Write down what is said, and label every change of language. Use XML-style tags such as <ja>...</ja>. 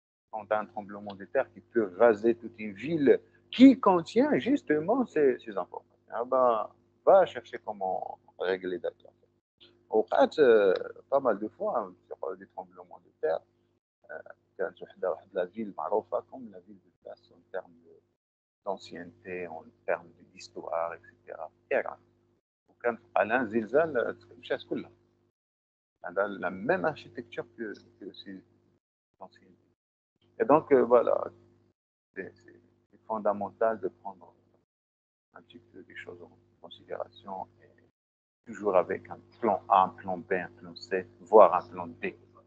<fr>Quand un tremblement de terre qui peut raser toute une ville qui contient justement ces informations, ah ben, va chercher comment régler d'accord. Au fait, pas mal de fois, hein, sur des tremblements de terre,</fr> <ar>كانت واحدة</ar> <fr>la ville</fr> <ar>معروفة</ar> <fr>comme la ville de Daas en termes d'ancienneté, en termes d'histoire, etc.</fr> <ar>إيران. وكان على زلزال مشات كلها. عندها</ar> <fr>la même architecture que ces anciennes. Et donc, voilà, c'est fondamental de prendre un petit peu des choses en considération et toujours avec un plan A, un plan B, un plan C, voire un plan D.</fr>